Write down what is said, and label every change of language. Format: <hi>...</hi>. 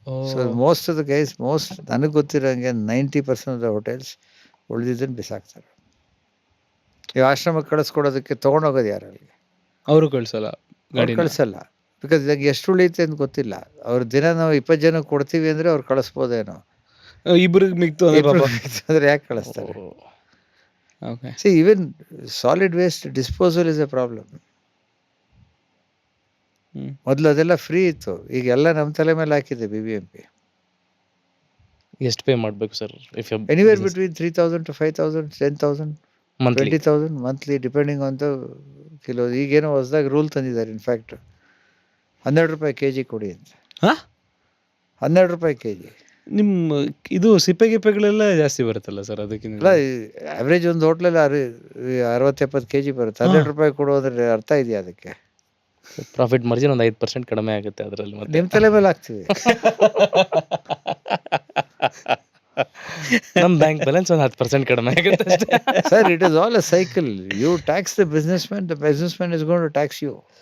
<en>so most of the guys,</en> <kn>ನನಗೆ ಗೊತ್ತಿರೋಂಗೆ</kn> <en>90% of the hotels</en> <kn>ಉಳಿದಿದ್ದನ್ನು ಬಿಸಾಕ್ತಾರೆ. ಈ ಆಶ್ರಮಕ್ಕೆ ಕಳಿಸ್ಕೊಡೋದಕ್ಕೆ ತೊಗೊಂಡೋಗೋದು ಯಾರು ಅಲ್ಲಿಗೆ? ಅವರು ಕಳ್ಸಲ್ಲ, ಗಾಡಿ ಕಳಿಸಲ್ಲ. ಬಿಕಾಸ್ ಇದಾಗ ಎಷ್ಟು ಉಳಿಯುತ್ತೆ ಅಂತ ಗೊತ್ತಿಲ್ಲ. ಅವ್ರ ದಿನ ನಾವು 20 ಜನಕ್ಕೆ ಕೊಡ್ತೀವಿ ಅಂದರೆ ಅವ್ರು ಕಳಿಸ್ಬೋದೇನೋ. ಇಬ್ರಿಗೆ ಮಿಕ್ತು ಅಂದರೆ ಯಾಕೆ ಕಳಿಸ್ತಾರೆ? Okay.</kn> <en>See, even solid waste disposal is a problem.</en> <kn>ಮೊದಲು ಅದೆಲ್ಲ ಫ್ರೀ ಇತ್ತು, ಈಗ ಎಲ್ಲ ನಮ್ಮ ತಲೆ ಮೇಲೆ ಹಾಕಿದೆ BBMP. ಎಷ್ಟು ಪೇ ಮಾಡಬೇಕು sir? If</kn> <en>Anywhere between 3,000 to 5,000, 10,000, monthly 20,000 monthly, depending on the kilo.</en> <kn>ಈಗೇನೋ ಹೊಸದಾಗಿ ರೂಲ್ ತಂದಿದ್ದಾರೆ. ಇನ್ಫ್ಯಾಕ್ಟ್ 12 ರೂಪಾಯಿ kg ಕೊಡಿ ಅಂತ. ಹಾಂ, 12 ರೂಪಾಯಿ kg. ನಿಮ್ಮ ಇದು ಸಿಪ್ಪೆ ಗಿಪ್ಪೆಗಳೆಲ್ಲ ಜಾಸ್ತಿ ಬರುತ್ತಲ್ಲ ಸರ್ ಅಲ್ಲ, ಅದಕ್ಕಿಂತ? ಆವ್ರೇಜ್ ಒಂದು ಹೋಟ್ಲಲ್ಲಿ 60-70 kg ಬರುತ್ತೆ. 12 ರೂಪಾಯಿ ಕೊಡೋದ್ರೆ ಅರ್ಥ ಇದೆಯಾ ಅದಕ್ಕೆ? ಪ್ರಾಫಿಟ್ ಮಾರ್ಜಿನ್ ಒಂದು 5% ಕಡಿಮೆ ಆಗುತ್ತೆ ಅದರಲ್ಲಿ. ಮತ್ತೆ ನಿಮ್ಮ ತಲೆ ಮೇಲೆ ಹಾಕ್ತೀವಿ. ನಮ್ಮ ಬ್ಯಾಂಕ್ ಬ್ಯಾಲೆನ್ಸ್ ಒಂದು 10% ಕಡಿಮೆ ಆಗುತ್ತೆ ಅಷ್ಟೇ.</kn> <en>Sir, it is all a cycle. You tax the businessman is going to tax you.</en>